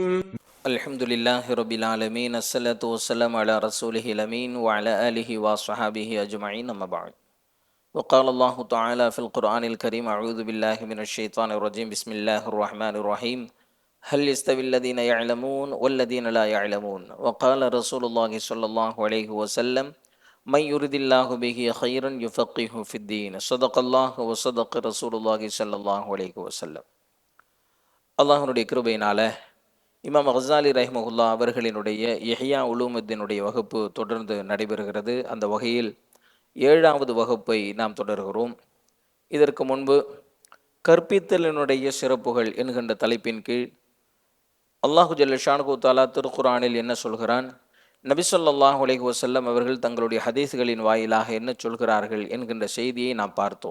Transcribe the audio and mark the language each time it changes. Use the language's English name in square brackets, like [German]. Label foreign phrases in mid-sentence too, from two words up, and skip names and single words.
[Arabic] الحمد لله رب العالمين الصلاة والسلام على رسوله الأمين وعلى آله وصحبه أجمعين أما بعد وقال الله تعالى في القرآن الكريم أعوذ بالله من الشيطان الرجيم بسم الله الرحمن الرحيم هل يستوي الذين يعلمون والذين لا يعلمون وقال رسول الله صلى الله عليه وسلم من يرد الله به خيرا يفقهه في الدين صدق الله وصدق رسول الله صلى الله عليه وسلم. [Tamil] அல்லாஹ்வுடைய கிருபையினால இமாம் கஸாலி ரஹ்மஹுல்லா அவர்களினுடைய இஹ்யா உலூமுத்தீனுடைய வகுப்பு தொடர்ந்து நடைபெறுகிறது. அந்த வகையில் 7வது வகுப்பை நாம் தொடர்கிறோம். இதற்கு முன்பு கற்பித்தலினுடைய சிறப்புகள் என்கின்ற தலைப்பின் கீழ் [Arabic] الله جل شأنه تعالى [Tamil] திருக்குர்ஆனில் என்ன சொல்கிறான், நபி [Arabic] صلى الله عليه وسلم [Tamil] அவர்கள் தங்களுடைய ஹதீஸ்களின் வாயிலாக என்ன சொல்கிறார்கள் என்கின்ற செய்தியை நாம் பார்த்தோம்.